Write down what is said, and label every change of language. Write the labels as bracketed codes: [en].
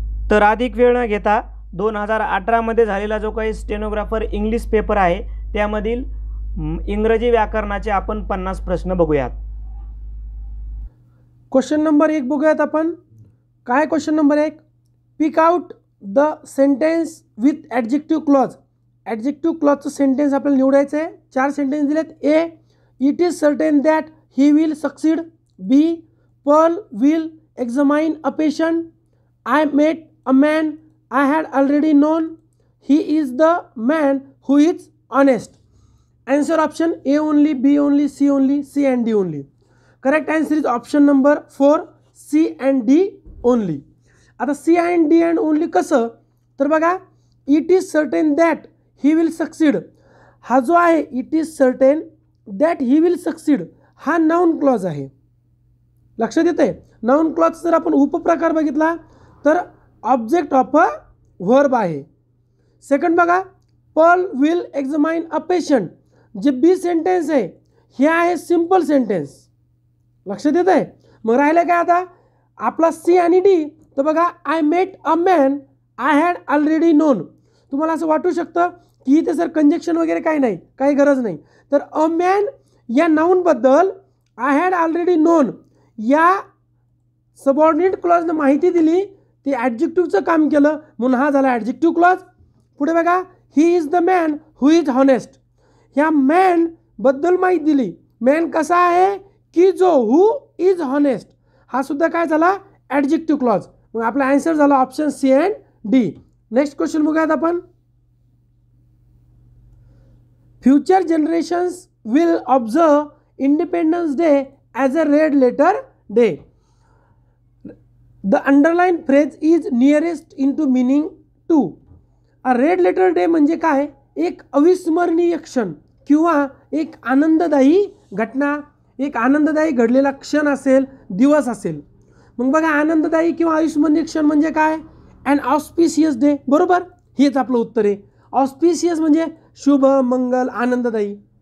[mr] तर अधिक वेळ न घेता 2018 मध्ये झालेला जो काही स्टेनोग्राफर इंग्लिश पेपर आहे त्यामधील इंग्रजी व्याकरणाचे आपण 50 प्रश्न बघूयात। क्वेश्चन नंबर 1 बघूयात आपण। काय question number 1, [en] Pick out the sentence with adjective clause. [mr] Adjective क्लॉजचं sentence आपल्याला निवडायचं आहे। [en] 4 sentence दिलेत। A, it is certain that he will succeed. B, Pearl will examine a patient. I met a man I had already known. He is the man who is honest. Answer option A only, B only, C only, C and D only. Correct answer is option number 4, C and D only. आता C and D and only [mr] कसं तर बघा, [en] it is certain that he will succeed [mr] हा जो आहे [en] it is certain that he will succeed हा noun clause आहे। [mr] लक्षात येते noun clause जर आपण उपप्रकार बघितला तर [en] object of a verb [mr] आहे। सेकंड बघा, [en] Pearl will examine a patient [mr] जे बी सेंटेन्स आहे हे आहे सिंपल सेंटेन्स। लक्षात येत आहे। मग राहिलं काय आता आपला सी आणि डी। तर बघा, [en] I met a man I had already known. [mr] तुम्हाला असं वाटू शकतं की इथे सर कंजक्शन वगैरे काही नाही, काही गरज नाही। तर अ मॅन या नाऊनबद्दल [en] I had already known [mr] या सबऑर्डिनेट क्लॉजनं माहिती दिली, ते ॲडजेक्टिव्हचं काम केलं म्हणून हा झाला ॲडजेक्टिव्ह क्लॉज। पुढे बघा, [en] he is the man who is honest [mr] ह्या मॅन बद्दल माहिती दिली। मॅन कसा आहे की जो [en] who is honest [mr] हा सुद्धा काय झाला ॲडजेक्टिव्ह क्लॉज। मग आपला आन्सर झाला option C and D. Next question बघूयात आपण। [en] Future generations will observe independence day as a red letter day. The underline phrase is nearest in to meaning to. [mr] Red letter day म्हणजे काय, एक अविस्मरणीय क्षण किंवा एक आनंददायी घटना, एक आनंददायी घडलेला क्षण असेल, दिवस असेल। मग बघा, आनंददायी किंवा अविस्मरणीय क्षण म्हणजे काय, [en] And auspicious day. [mr] बरोबर, हेच आपलं उत्तर आहे। ऑस्पिशियस म्हणजे शुभ, मंगल, आनंददायी।